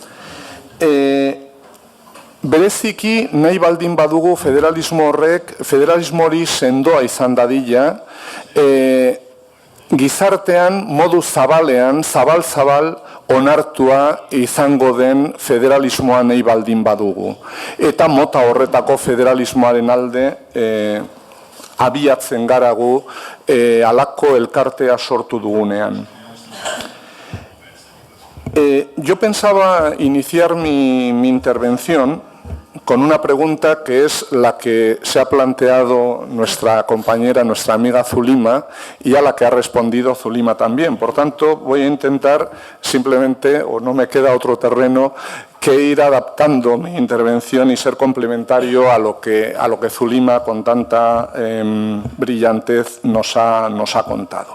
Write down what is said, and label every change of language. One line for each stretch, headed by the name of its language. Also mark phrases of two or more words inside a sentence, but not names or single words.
Basque: Bereziki nahi baldin badugu federalismo horrek, federalismo hori sendoa izan dadila, gizartean modu zabalean, zabal-zabal onartua izango den federalismoa nahi baldin badugu. Eta mota horretako federalismoaren alde abiatzen garagu halako elkartea sortu dugunean.
Spanish: Yo pensaba iniciar mi intervención con una pregunta que es la que se ha planteado nuestra compañera, nuestra amiga Zulima, y a la que ha respondido Zulima también. Por tanto, voy a intentar simplemente, o no me queda otro terreno, que ir adaptando mi intervención y ser complementario a lo que Zulima con tanta brillantez nos ha contado.